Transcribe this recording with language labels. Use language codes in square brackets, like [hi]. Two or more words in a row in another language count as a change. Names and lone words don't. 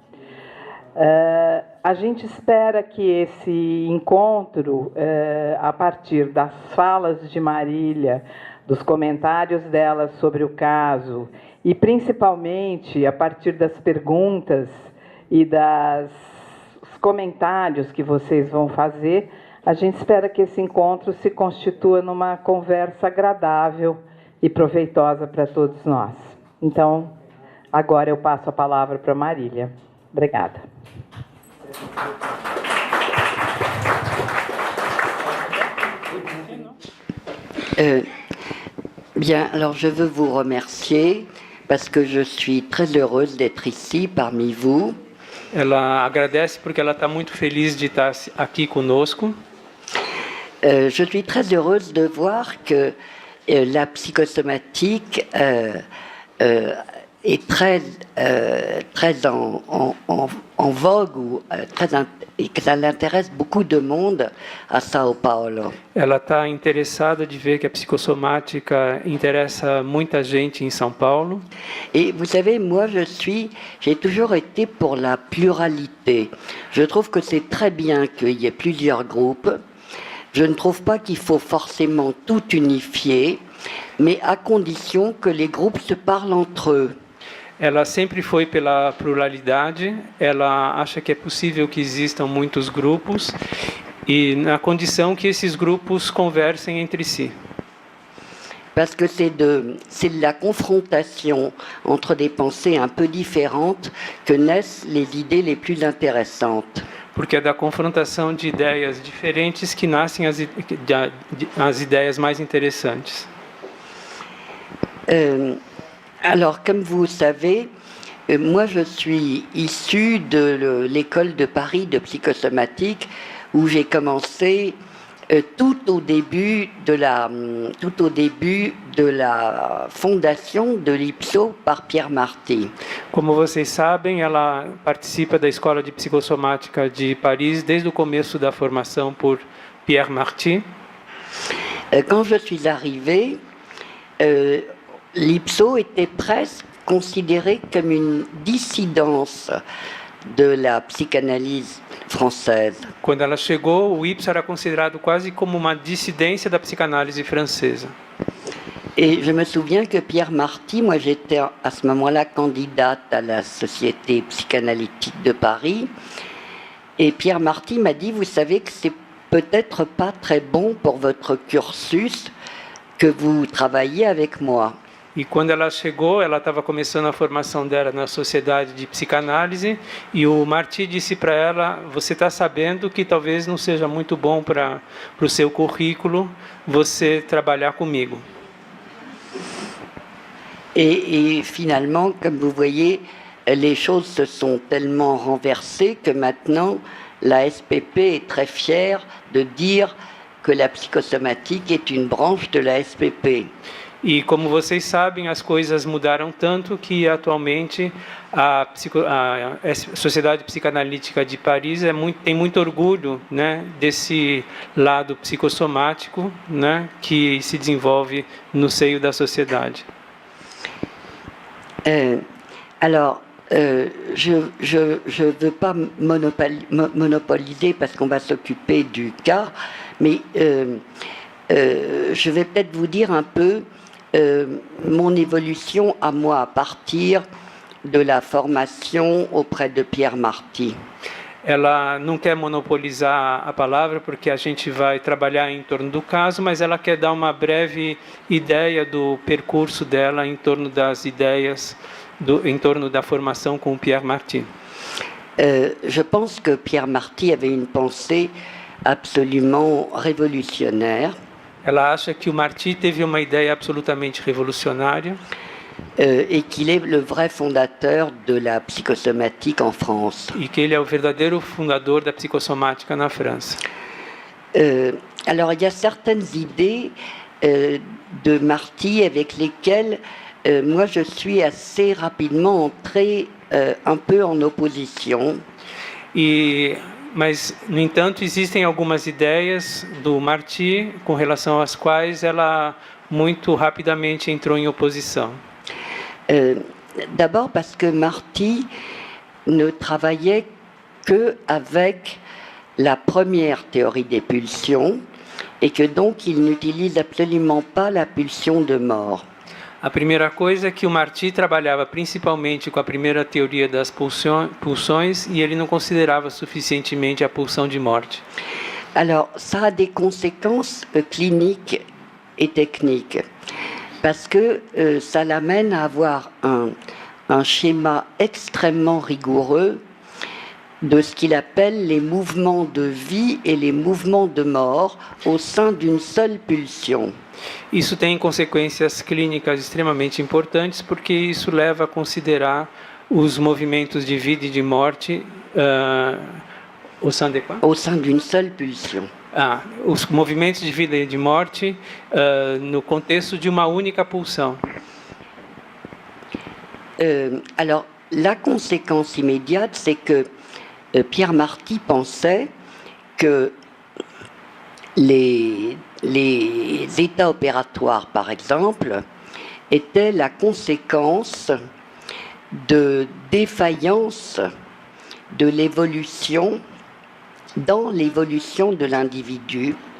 [pt] A gente espera que esse encontro, a partir das falas de Marília, dos comentários dela sobre o caso, e principalmente a partir das perguntas e dos comentários que vocês vão fazer, a gente espera que esse encontro se constitua numa conversa agradável e proveitosa para todos nós. Então, agora eu passo a palavra para Marília. Obrigada. [fr] Bien, alors je veux vous remercier parce que je suis très heureuse d'être ici parmi vous. [pt] Ela agradece porque ela está muito feliz de estar aqui conosco. [fr] Je suis très heureuse de voir que la psychosomatique est très en vogue et que ça l'intéresse beaucoup de monde à São Paulo. [pt] Ela está interessada de ver que a psicossomática interessa muita gente em São Paulo. [fr] Et vous savez, moi j'ai toujours été pour la pluralité. Je trouve que c'est très bien qu'il y ait plusieurs groupes. Je ne trouve pas qu'il faut forcément tout unifier, mais à condition que les groupes se parlent entre eux. [pt] Ela sempre foi pela pluralidade, ela acha que é possível que existam muitos grupos e na condição que esses grupos conversem entre si. [fr] Parce que c'est de la confrontation entre des pensées un peu différentes que naissent les idées les plus intéressantes. [pt] Porque é da confrontação de ideias diferentes que nascem as ideias mais interessantes. [fr] Alors, comme vous savez, moi je suis issue de l'école de Paris de psychosomatique où j'ai commencé tout au début de la fondation de l'IPSO par Pierre Marty. [pt] Como vocês sabem, ela participa da Escola de Psicossomática de Paris desde o começo da formação por Pierre Marty. [fr] Quand je suis arrivée, l'IPSO était presque considéré comme une dissidence de la psychanalyse française. [pt] Quando ela chegou, o IPSO era considerado quase como uma dissidência da psicanálise francesa. [fr] Et je me souviens que Pierre Marty, moi j'étais à ce moment-là candidate à la Société psychanalytique de Paris, et Pierre Marty m'a dit, vous savez que c'est peut-être pas très bon pour votre cursus que vous travaillez avec moi. [pt] E quando ela chegou, ela estava começando a formação dela na Sociedade de Psicanálise e o Marty disse para ela, você está sabendo que talvez não seja muito bom para o seu currículo você trabalhar comigo. [fr] Et finalement, comme vous voyez, les choses se sont tellement renversées que maintenant, la SPP est très fière de dire que la psychosomatique est une branche de la SPP. [pt] E como vocês sabem, as coisas mudaram tanto que atualmente a Sociedade Psicanalítica de Paris tem muito orgulho, né, desse lado psicossomático, né, que se desenvolve no seio da sociedade. [fr] Alors, je ne veux pas monopoliser parce qu'on va s'occuper du cas, mais je vais peut-être vous dire un peu mon évolution à moi à partir de la formation auprès de Pierre Marty. [pt] Ela não quer monopolizar a palavra porque a gente vai trabalhar em torno do caso, mas ela quer dar uma breve ideia do percurso dela em torno das ideias, em torno da formação com Pierre Marty. [fr] Je pense que Pierre Marty avait une pensée absolument révolutionnaire. [pt] Ela acha que o Marty teve uma ideia absolutamente revolucionária. [fr] Et qu'il est le vrai fondateur de la psychosomatique en France. [pt] E que ele é o verdadeiro fundador da psicossomática na França. [fr] Alors, il y a certaines idées de Marty avec lesquelles moi je suis assez rapidement entrée un peu en opposition. [pt] Mas, no entanto, existem algumas ideias do Marty com relação às quais ela muito rapidamente entrou em oposição. [fr] D'abord parce que Marty ne travaillait qu'avec la première théorie des pulsions et que donc il n'utilise absolument pas la pulsion de mort. [pt] A primeira coisa é que o Marty trabalhava principalmente com a primeira teoria das pulsões e ele não considerava suficientemente a pulsão de morte. [fr] Alors, ça a des conséquences cliniques et techniques. Parce que ça l'amène à avoir un schéma extrêmement rigoureux de ce qu'il appelle les mouvements de vie et les mouvements de mort au sein d'une seule pulsion. [pt] Isso tem consequências clínicas extremamente importantes porque isso leva a considerar os movimentos de vida e de morte [fr] au sein de quoi? Au sein d'une seule pulsion. [pt] Os movimentos de vida e de morte no contexto de uma única pulsão. [fr] Alors, la conséquence immédiate, c'est que Pierre Marty pensait que les états opératoires, par exemple, étaient la conséquence de défaillances de l'évolution dans l'évolution de l'individu.